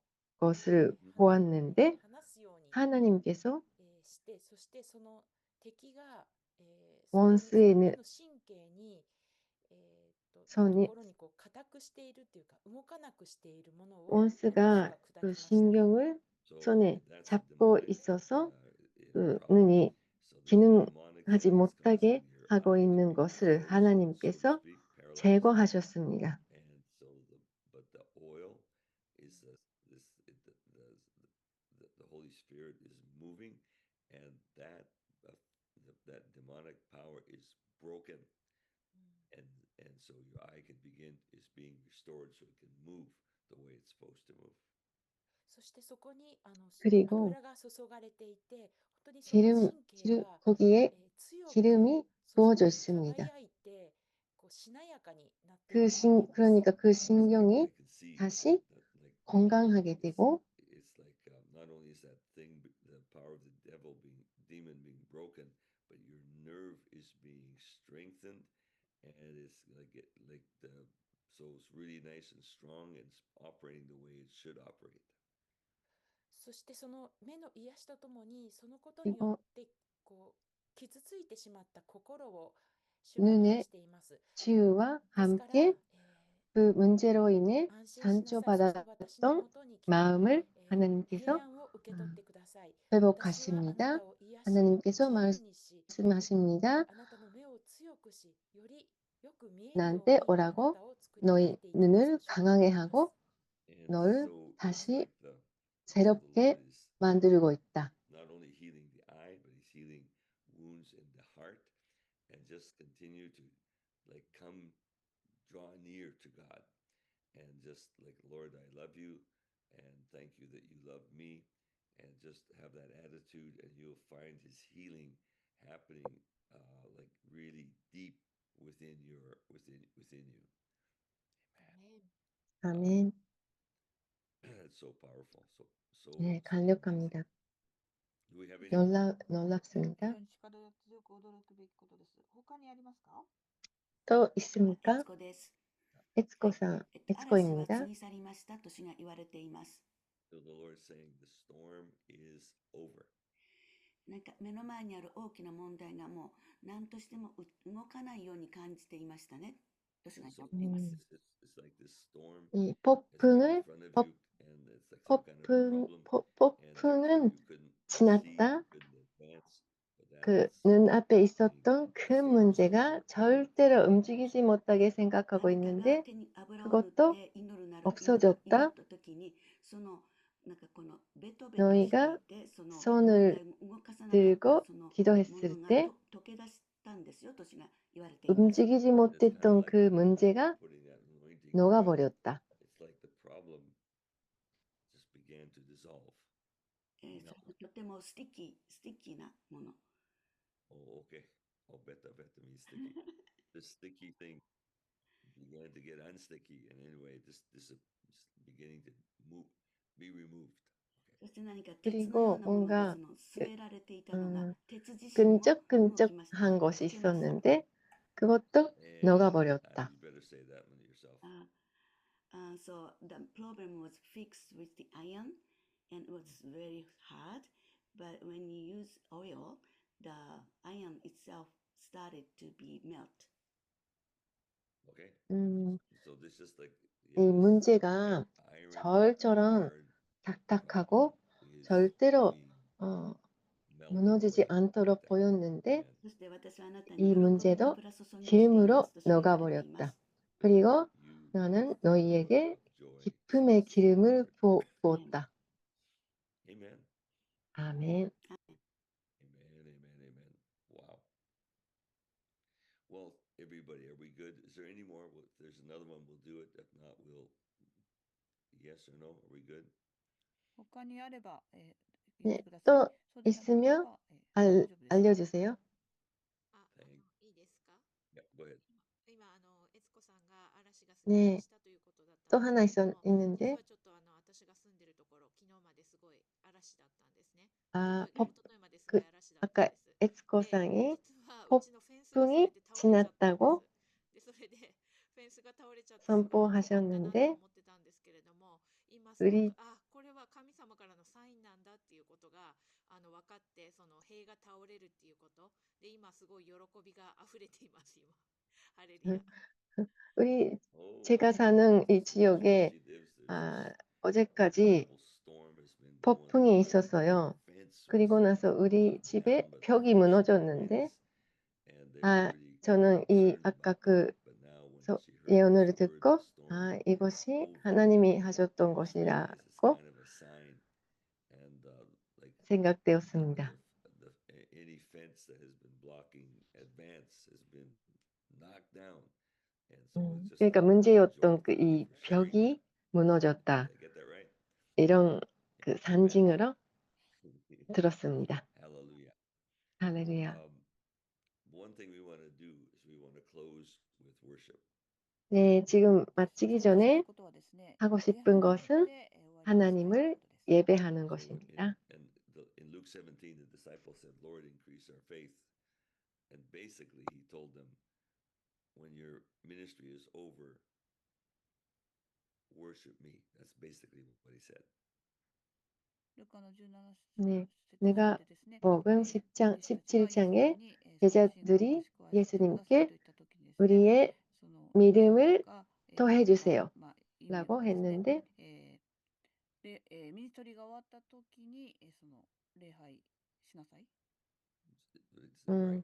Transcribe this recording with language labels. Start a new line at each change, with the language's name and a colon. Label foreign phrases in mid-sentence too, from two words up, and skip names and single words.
Korean: 것을
Japanese: 離
Korean: 보았는데
Japanese: 離すように
Korean: 하나님께서
Japanese: して、そしてその敵がそれにその
Korean: 원수의
Japanese: 目の神経にと
Korean: 손이
Japanese: ころにこう固くしているっていうか動かなくしているものを主
Korean: 원수가
Japanese: が砕
Korean: 그
Japanese: きました。
Korean: 신경을
English: So
Korean: 손에
English: that's a
Korean: 잡고
English: demonic
Korean: 있어서 그
English: problem.
Korean: 눈이
English: So there's a demonic
Korean: 기능하지
English: thing that's
Korean: 못하게
English: causing your
Korean: 하고
English: eye to
Korean: 있는
English: be
Korean: 것을
English: frozen, so to
Korean: 하나님께서
English: speak, paralyzed.
Korean: 제거하셨습니다.
English: And so but the oil is the Holy Spirit is moving, and that demonic power is broken, and so your eye is being restored, so it can move the way it's supposed to move.
Japanese: そしてそこに
Korean: 그리고
Japanese: 油が注がれていて、本当にその神経が
Korean: 거기에
Japanese: 強く
Korean: 기름이
Japanese: そ
Korean: 부어져
Japanese: して
Korean: 있습니다.
Japanese: 輝いてこうしなやかになっているのが見えます。
Korean: 그러니까 그
English: I
Korean: 신경이
English: can see
Korean: 다시
English: that, like,
Korean: 건강하게 되고
English: it's like not only is that thing, the power of the demon being broken, but your nerve is being strengthened, and it's so it's really nice and strong, and it's operating the way it should operate.
Japanese: そしてその目の癒しとともにそのことによってこう傷ついてしまった心を主が癒しています。
Korean: 치유와
Japanese: ですから、
Korean: 함께 그 문제로 인해
Japanese: 安心しなさい。そして私の
Korean: 상처받았던
Japanese: もとに来て
Korean: 마음을
Japanese: 平
Korean: 하나님께서
Japanese: 安を受け取ってください。私はあな
Korean: 회복하십니다.
Japanese: たを癒し
Korean: 하나님께서
Japanese: 自由にし
Korean: 말씀하십니다.
Japanese: あなたの目を強くしよりよく見えるように
Korean: 나한테
Japanese: あな
Korean: 오라고
Japanese: たを作り変え
Korean: 너희
Japanese: ていきます。
Korean: 눈을 강하게 하고
English: And
Korean: 너를
English: so it's
Korean: 다시
English: like so the Lord
Korean: 새롭게
English: is
Korean: 만들고 있다.
English: not only healing the eye, but He's healing wounds in the heart, and just continue to like draw near to God, and just like, Lord, I love you, and thank you that you love me, and just have that attitude, and you'll find His healing happening like really deep within you.
Korean: 아멘.
English: It's so powerful, so
Korean: 네,
English: amazing.
Korean: 강력합니다.
English: Do we have any?
Korean: 놀랍습니다.
Japanese: 非常に力強く驚くべきことです。他にありますか？
Korean: 또 있습니까?
Japanese: 子です。
Korean: 에츠코상,
Japanese: 嵐は過
Korean: 에츠코입니다.
Japanese: ぎ去りましたと主が言われています。
English: So the Lord is saying the storm is over.
Japanese: なんか目の前にある大きな問題がもう何としても動かないように感じていましたね。と主が言われています。
English: It's like this storm
Korean: 이
English: is
Korean: 폭풍을
English: in front of you, and it's like some kind of problem,
Korean: 폭풍은
English: and you couldn't see,
Korean: 지났다.
English: you couldn't advance. But
Korean: 그
English: that's
Korean: 눈앞에
English: being
Korean: 있었던 큰
English: restored.
Korean: 문제가 절대로 움직이지 못하게 생각하고
Japanese: あなたが
Korean: 있는데
Japanese: 手に油を塗っ
Korean: 그것도
Japanese: て祈るなら
Korean: 없어졌다.
Japanese: 祈った時にそのなんかこのベトベトして
Korean: 너희가
Japanese: いてその問
Korean: 손을
Japanese: 題を動かさなかっ
Korean: 들고
Japanese: たそのも
Korean: 기도했을
Japanese: のが
Korean: 때
Japanese: 溶け出したんですよと主が言われています。
Korean: 움직이지 못했던 그 문제가
English: Putting that anointing oil,
Korean: 녹아버렸다.
English: it's like the problem just began to dissolve.
Japanese: それがとてもスティッキーなもの。
English: Oh, okay. Oh, beta means sticky. The sticky thing began to get unsticky, and anyway, this is beginning to be removed.
Japanese: そして何か鉄のようなものでその据えられていたのが鉄自身も動きました。
Korean: 끈적끈적한 것이
Japanese: 溶けました。
Korean: 있었는데 그것도
English: And
Korean: 녹아버렸다.
English: you better say that one yourself. So the problem was fixed with the iron and it was very hard. But when you use oil, the iron itself started to be melt. Okay. 음, So this is like
Korean: 이 문제가
English: iron
Korean: 절처럼
English: hard
Korean: 딱딱하고
English: is
Korean: 절대로
English: being 어, melted
Korean: 무너지지
English: away.
Korean: 않도록 보였는데
English: And
Japanese: そして私はあなた
Korean: 이
Japanese: に喜びの
Korean: 문제도
Japanese: 油注ぎをしていま
Korean: 기름으로
Japanese: すと主が言われていま
Korean: 녹아버렸다.
Japanese: す。
Korean: 그리고
English: you
Korean: 나는 너희에게
English: joy
Korean: 기쁨의 기름을 부었다.
English: Amen.
Korean: 아멘.
English: Amen. Wow. Well, everybody, are we good? Is there any more? If there's another one, we'll do it. If not, we'll yes or no. Are we good?
Japanese: 他にあれば、言っ
Korean: 네,
Japanese: てください。
Korean: 또
Japanese: そうでなけれ
Korean: 있으면
Japanese: ば、大丈夫です。
Korean: 알려주세요.
Japanese: あ、いいですか？
English: Yeah, go ahead.
Japanese: 今、悦子さんが嵐が過ぎ去りましたということだったん
Korean: 또
Japanese: です
Korean: 하나
Japanese: けれども、
Korean: 있는데
Japanese: 実はちょっと私が住んでるところ、昨日まですごい嵐だったんですね。 아, 一昨日まですごい嵐だったん
Korean: 아까
Japanese: です。
Korean: 에츠코
Japanese: で、
Korean: 상이
Japanese: 実はうちのフェンスが全
Korean: 폭풍이
Japanese: て倒
Korean: 지났다고
Japanese: で、それでフェンスが倒れちゃってすごい怖かったなと
Korean: 선포하셨는데
Japanese: 思ってたんですけれども、今すご
Korean: 우리
Japanese: く、あ、これは神様からのサインなんだっていうことが分かって、その塀が倒れるっていうことで、今すごい喜びが溢れています、今。ハレルヤ。
Korean: 우리
English: Oh,
Korean: 제가 사는 이
English: where
Korean: 지역에
English: she lives, there's 아, this
Korean: 어제까지
English: terrible storm has been blowing.
Korean: 폭풍이 있었어요.
English: Fence
Korean: 그리고
English: was
Korean: 나서 우리
English: down,
Korean: 집에
English: but
Korean: 벽이
English: the
Korean: 무너졌는데
English: winds, and they were 아, really
Korean: 저는 이
English: concerned
Korean: 아까
English: about
Korean: 그
English: that. But now when
Korean: 소-
English: she heard
Korean: 예언을
English: this word,
Korean: 듣고
English: the storm 아, is
Korean: 이것이
English: over.
Korean: 하나님이 하셨던
English: It was really as
Korean: 것이라고
English: kind of a sign, and like
Korean: 생각되었습니다.
English: any fence that has been blocking advance has been knocked down, and so it's just
Korean: 그러니까
English: a
Korean: 문제였던
English: joy.
Korean: 그
English: Thank you
Korean: 이
English: for sharing
Korean: 벽이
English: that.
Korean: 무너졌다.
English: Did I get that right?
Korean: 이런 그
English: Amen.
Korean: 상징으로 들었습니다.
English: Hallelujah.
Korean: 할렐루야.
English: One thing we want to do is we want to close with worship.
Korean: 네, 지금
Japanese: そして
Korean: 마치기
Japanese: したい
Korean: 전에
Japanese: ことはですね、
Korean: 하고
Japanese: 礼
Korean: 싶은
Japanese: 拝によっ
Korean: 것은
Japanese: て終わりにしたいという
Korean: 하나님을
Japanese: ことです。
Korean: 예배하는
English: So
Korean: 것입니다.
English: in Luke 17, the disciples said, Lord, increase our faith. And basically, he told them, when your ministry is over, worship me. That's basically what he said.
Japanese: ルカの17
Korean: 네,
Japanese: 節
Korean: 내가
Japanese: でですね、
Korean: 복음 10장,
Japanese: 弟子たちがイエス様
Korean: 17장에
Japanese: にその信仰を
Korean: 제자들이
Japanese: 詳しく愛してください
Korean: 예수님께
Japanese: と言った時にですね、
Korean: 우리의
Japanese: その
Korean: 믿음을
Japanese: が
Korean: 더해주세요
Japanese: まあ意味
Korean: 라고
Japanese: はですね、
Korean: 했는데
Japanese: ミニストリーが終わった時にその礼拝しなさい。
English: It's right.